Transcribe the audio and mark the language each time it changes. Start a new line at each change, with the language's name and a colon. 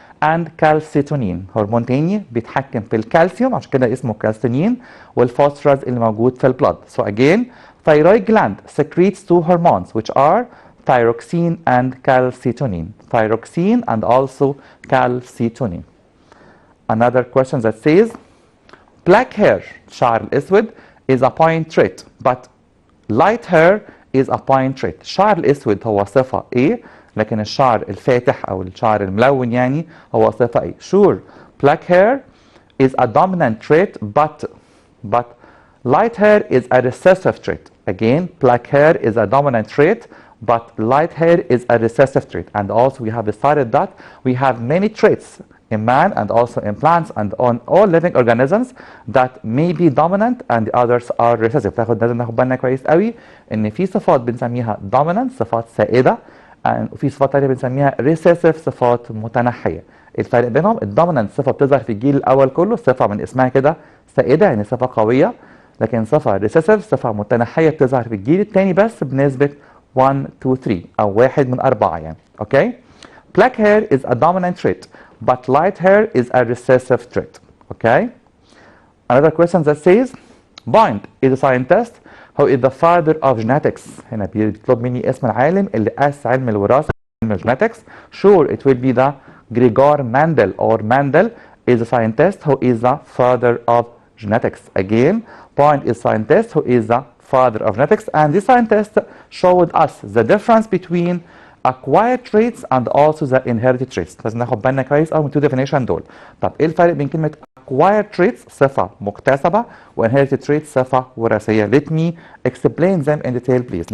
Arabic: and كالسيتونين هرمون تاني بيتحكم في الكالسيوم عشان كده اسمه كالسيتونين والفوسفورس اللي موجود في البلد.
English: So again, thyroid gland secretes two hormones which are thyroxine and calcitonin. Thyroxine and also calcitonin. Another question that says black hair
Arabic: شعر الاسود
English: is a point trait but light hair is a point trait.
Arabic: الشعر الاسود هو صفة ايه لكن الشعر الفاتح او الشعر الملون يعني هو صفة ايه؟
English: Sure, black hair is a dominant trait but light hair is a recessive trait. Again, black hair is a dominant trait but light hair is a recessive trait. And also we have decided that we have many traits in man and also in plants and on all living organisms that may be dominant and the others are recessive.
Arabic: لازم ناخد بالنا كويس قوي ان في صفات بنسميها dominant صفات سائدة وفي صفات تانية بنسميها recessive صفات متنحية. الفرق بينهم الدومينانت صفة بتظهر في الجيل الأول كله، صفة من اسمها كده سائدة يعني صفة قوية، لكن صفة recessive صفة متنحية بتظهر في الجيل الثاني بس بنسبة 1 to 3 أو 1 من 4 يعني.
English: Okay? Black hair is a dominant trait but light hair is a recessive trait. Okay? Another question that says Point is a scientist who is the father of genetics.
Arabic: هنا بيطلب مني اسم العالم اللي أسس علم الوراثة علم genetics.
English: Sure, it will be the Gregor Mendel or Mendel is a scientist who is the father of genetics. Again, Point is a scientist who is the father of genetics and this scientist showed us the difference between acquired traits and also the inherited traits.
Arabic: لازم ناخد بالنا كويس قوي من two definition دول. طب ايه الفرق بين كلمة acquired traits صفة مكتسبة و inherited traits صفة وراثية؟
English: Let me explain them in detail please.